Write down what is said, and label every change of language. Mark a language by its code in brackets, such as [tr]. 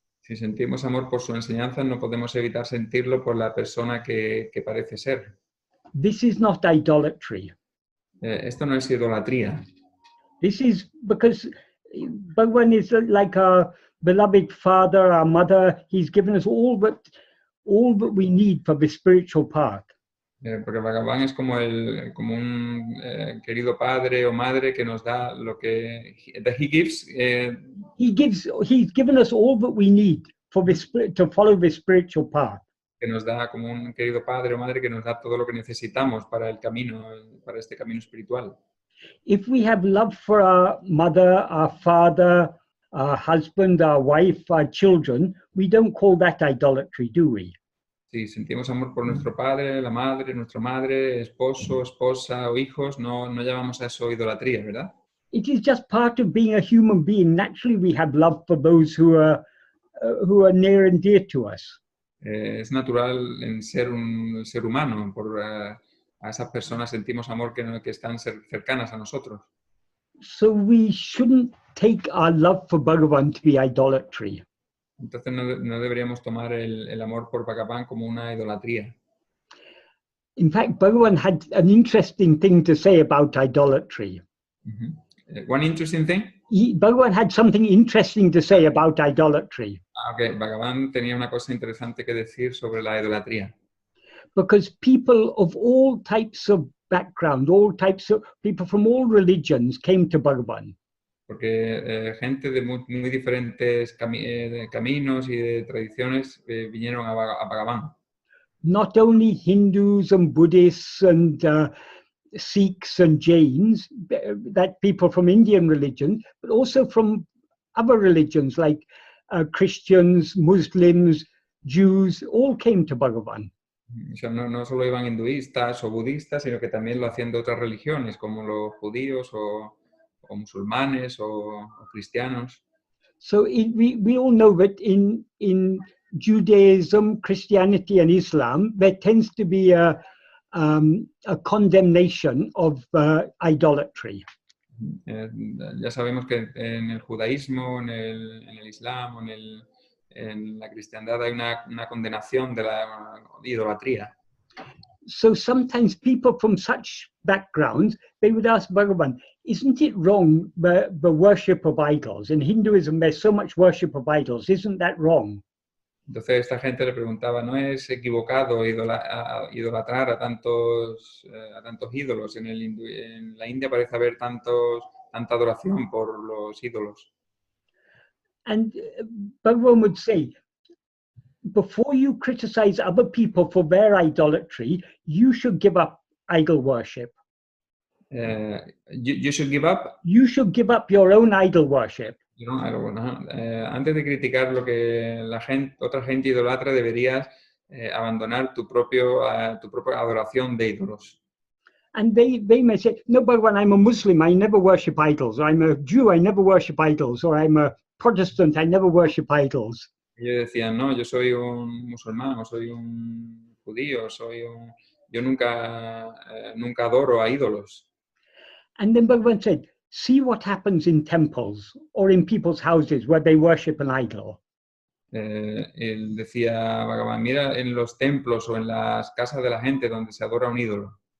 [es] Si sentimos amor por su enseñanza, no podemos evitar sentirlo por la persona que parece ser. [en] This is not idolatry. [es] Esto no es idolatría. [en] This is because Bhagavan is like our beloved father, our mother. He's given us all that we need for the spiritual path. [es] Porque Bhagavan es como un querido padre o madre que nos da lo que [en] that he gives. He's given us all that we need for this to follow this spiritual path. [es] Que nos da como un querido padre o madre que nos da todo lo que necesitamos para el camino, para este camino espiritual. [en] If we have love for our mother, our father, our husband, our wife, our children, we don't call that idolatry, do we? [es] Si sentimos amor por nuestro padre, la madre, nuestra madre, esposo, esposa o hijos, no llamamos a eso idolatría, ¿verdad? [en] It is just part of being a human being. Naturally, we have love for those who are near and dear to us. [es] Es natural en ser un ser humano, a esas personas sentimos amor que están cercanas a nosotros. [en] So we shouldn't take our love for Bhagavan to be idolatry. [es] Entonces no deberíamos tomar el amor por Bhagavan como una idolatría. [en] In fact, Bhagavan had an interesting thing to say about idolatry. One interesting thing. Bhagavan had something interesting to say about idolatry. Okay. [es] Bhagavan tenía una cosa interesante que decir sobre la idolatría. [en] Because people of all types of background, all types of people from all religions came to Bhagavan. [es] Porque gente de muy diferentes caminos y de tradiciones vinieron a Bhagavan. [en] Not only Hindus and Buddhists and Sikhs and Jains, that people from Indian religion, but also from other religions like Christians, Muslims, Jews, all came to Bhagavan. [es] O sea, no solo iban hinduistas o budistas, sino que también lo hacían de otras religiones, como los judíos o musulmanes o cristianos. [en] So we all know that in Judaism, Christianity, and Islam, there tends to be a condemnation of idolatry. [es] Ya sabemos que en el judaísmo, en el islam, en la cristiandad hay una condenación de la idolatría. [en] So sometimes people from such backgrounds, they would ask Bhagavan, isn't it wrong, the worship of idols? In Hinduism, there's so much worship of idols. Isn't that wrong? [es] Entonces esta gente le preguntaba, ¿no es equivocado idolatrar a tantos ídolos? En la India parece haber tanta adoración por los ídolos. [en] And Bhagavan would say, before you criticize other people for their idolatry, you should give up idol worship. You should give up. You should give up your own idol worship. [es] Antes de criticar lo que otra gente idolatra, deberías abandonar tu propia adoración de ídolos. [en] And they may say, no, Bhagavan, I'm a Muslim, I never worship idols. Or I'm a Jew, I never worship idols. Or I'm a Protestant, I never worship idols. [es] Ellos decían, no, yo soy un musulmán, o soy un judío, yo nunca adoro a ídolos. [en] And then Bhagavan said, see what happens in temples or in people's houses where they worship an idol. [es] Él decía, Bhagavan, mira en los templos o en las casas de la gente donde se adora un ídolo.